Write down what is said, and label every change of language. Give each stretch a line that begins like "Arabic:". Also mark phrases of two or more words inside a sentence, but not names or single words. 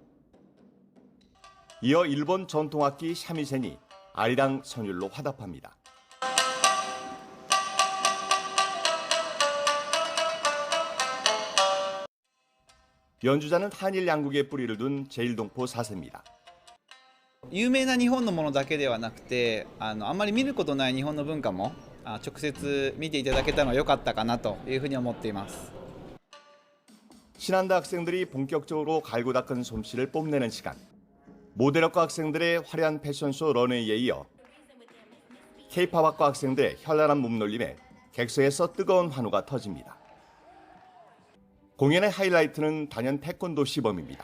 Korean: 이어 일본 전통악기 샤미센이 아리랑 선율로 화답합니다. 연주자는 한일 양국의 뿌리를 둔 제일동포 4세입니다.
Japanese: 有名な日本のものだけではなくて、あんまり見ることない日本の文化も直接見ていただけたのは良かったかなというふうに思っています。
Korean: 신한대 학생들이 본격적으로 갈고 닦은 솜씨를 뽐내는 시간. 모델학과 학생들의 화려한 패션쇼 런웨이에 이어 K-팝학과 학생들의 현란한 몸놀림에 객석에서 뜨거운 환호가 터집니다. 공연의 하이라이트는 단연 태권도 시범입니다.